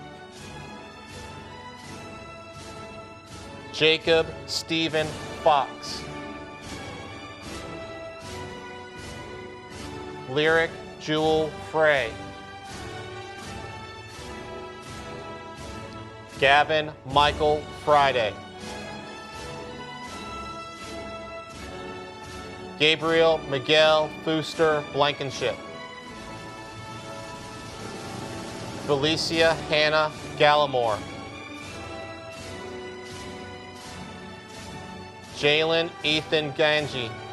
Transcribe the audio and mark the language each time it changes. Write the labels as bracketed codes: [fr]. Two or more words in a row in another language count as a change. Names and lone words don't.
[en] Jacob Stephen Fox. Lyric Jewel Frey. Gavin Michael Friday. Gabriel Miguel Fooster Blankenship. Felicia Hannah Gallimore. Jalen Ethan Ganji.